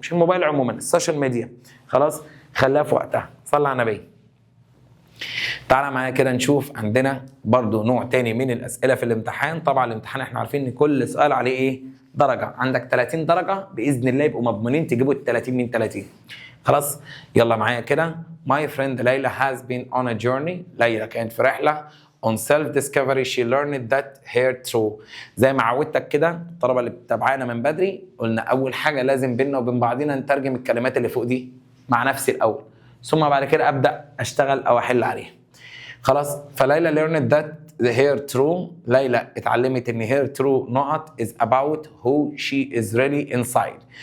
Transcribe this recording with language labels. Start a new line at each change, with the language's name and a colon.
Arabic: مش الموبايل عموما، السوشيال ميديا. خلاص خليها في وقتها. صلى على النبي. تعالى معايا كده نشوف عندنا برضو نوع تاني من الأسئلة في الامتحان. طبعا الامتحان احنا عارفين ان كل سؤال عليه ايه؟ درجة. عندك 30 درجة بإذن الله يبقوا مضمونين تجيبوا ال 30 من 30. خلاص يلا معايا كده.
English: My friend ليلى has been on a journey.
Arabic: ليلى كانت في رحلة
English: on self-discovery she learned that her true.
Arabic: زي ما عودتك كده الطلبة اللي بتتابعانا من بدري قلنا أول حاجة لازم بينا وبين بعضينا نترجم الكلمات اللي فوق دي مع نفسي الأول، ثم بعد كده أبدأ أشتغل أو أحل عليها. خلاص فليلى
English: learned that her true.
Arabic: ليلى اتعلمت إن
English: her true نقط is about who she is really inside.